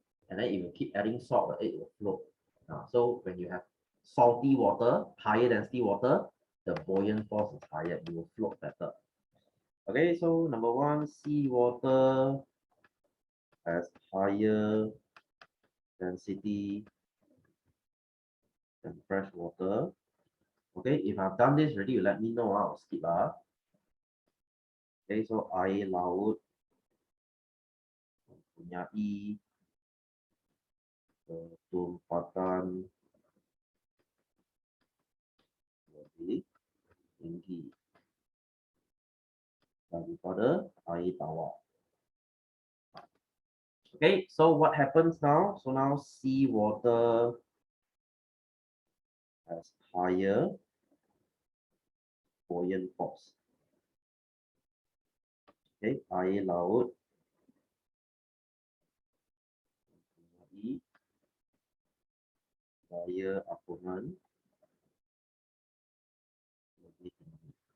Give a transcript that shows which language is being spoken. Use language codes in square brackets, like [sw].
[en] And then if you keep adding salt, the egg will float. So when you have salty water, higher density water, the buoyant force is higher, you will float better. Okay, so number one, seawater has higher density than fresh water. Okay, if I've done this already, you let me know. I'll skip. [ms] Okay, so air laut mempunyai ketumpatan lebih tinggi daripada air tawar. [en] Okay, so what happens now? So now seawater has higher buoyant force. [ms] Okay, air laut mempunyai daya apungan lebih tinggi.